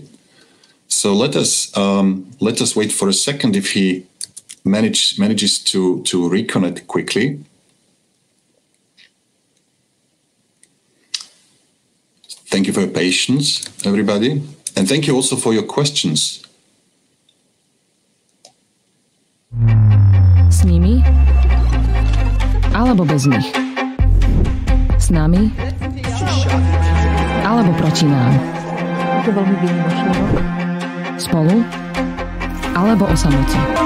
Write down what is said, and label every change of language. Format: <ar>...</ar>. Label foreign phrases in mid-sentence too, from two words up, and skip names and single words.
<en>So let us wait for a second if he manages to reconnect quickly. Thank you for your patience, everybody. And thank you also for your questions.</en> <sk>S nimi alebo bez nich. S nami alebo proti nám. Je to veľmi výnimočné. Spolu alebo o samoci.</sk>